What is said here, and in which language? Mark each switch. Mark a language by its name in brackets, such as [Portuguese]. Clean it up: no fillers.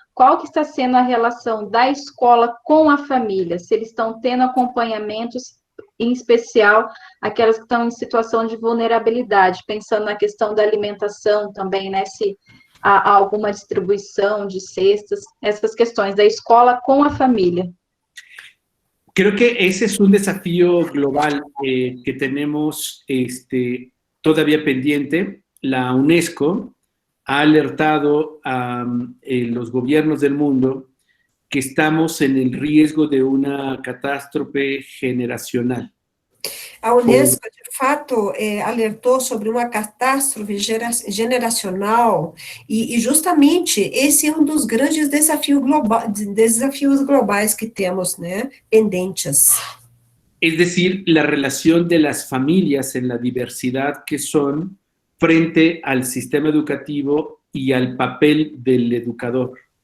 [Portuguese] Qual que está sendo a relação da escola com a família? Se eles estão tendo acompanhamentos, em especial aquelas que estão em situação de vulnerabilidade, pensando na questão da alimentação também, né? Se há alguma distribuição de cestas, essas questões da escola com a família. [Spanish] Creo que ese es un desafío global que tenemos todavía pendiente. La UNESCO ha alertado a los gobiernos del mundo que estamos en el riesgo de una catástrofe generacional. [Portuguese] A Unesco, de fato, alertou sobre uma catástrofe generacional e justamente esse é um dos grandes desafios globais que temos, né, pendentes. [Spanish] Es decir, la relación de las familias en la diversidad que son frente al sistema educativo y al papel del educador.